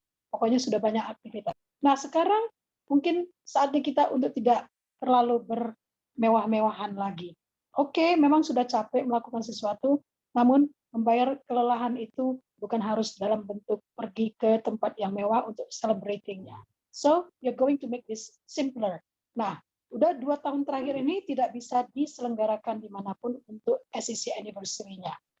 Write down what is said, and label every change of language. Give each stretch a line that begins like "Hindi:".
Indonesian: Pokoknya sudah banyak aktivitas. Nah, sekarang mungkin saatnya kita untuk tidak terlalu bermewah-mewahan lagi. Oke, memang sudah capek melakukan sesuatu, namun membayar kelelahan itu bukan harus dalam bentuk pergi ke tempat yang mewah untuk celebrating-nya.
English: So, you're going to make this simpler.
Indonesian: Nah, udah 2 tahun terakhir ini tidak bisa diselenggarakan dimanapun untuk SEC anniversary-nya.